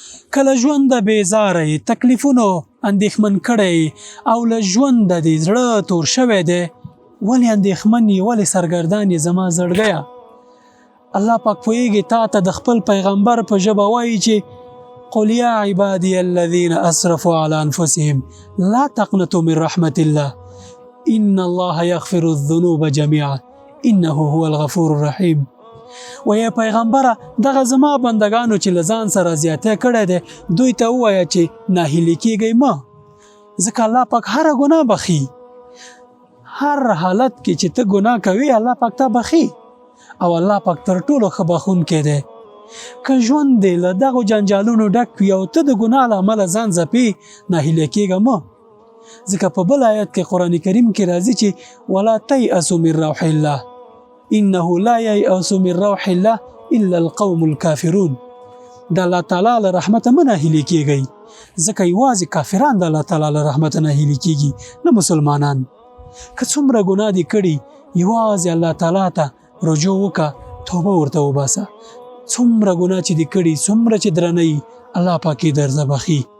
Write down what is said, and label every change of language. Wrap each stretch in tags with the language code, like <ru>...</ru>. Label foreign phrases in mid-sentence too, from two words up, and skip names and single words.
<ps>کله ژونده بیزاره یې، تکلیفونو اندېښمن کړی او له ژونده دې زړه تور شوی دی، ولې اندېښمن یې، ولې سرګردان یې زما زړګیه؟ الله پاک پوهیږي تا ته د خپل پیغمبر په ژبه وایي چې</ps> <ar>قل یا عبادی الذین اسرفوا علی انفسهم لا تقنطوا من رحمت الله ان الله یغفر الذنوب جميعا انه هو الغفور الرحیم.</ar> <ps>ویا پیغمبره دغه زما بندگانو چې لزان سره زیاته کړی دی دوی ته ووایه چې ناهیلي کیږئ مه، ځکه الله پاک هر ګناه بخي. هر حالت کې چې ته ګناه کوي الله پاک ته بخي او الله پاک تر ټولو ښه بخونکی دی. که ژوند دی له دغو جنجالونو ډک وي او ته د ګناه له امله ځان ځپې ناهیلی کیږه مه، ځکه په بل آیت کې قرآن کریم کې راځي چې</ps> <ar>ولا تیأسوا من روح الله انه لا ییأس من روح الله الا القوم الكافرون.</ar> <ps>د الله تعالی له رحمته مه ناهیلي کیږئ، ځکه یوازې کافران د الله تعالی له رحمته ناهیلي کیږي، نه مسلمانان. که څومره ګناه دې کړي یوازې الله تعالی ته رجوع وکړه، توبه ورته وباسه. څومره ګناه چې دې کړي، څومره چې درنه وي، الله پاک یې درځه بخي.</ps>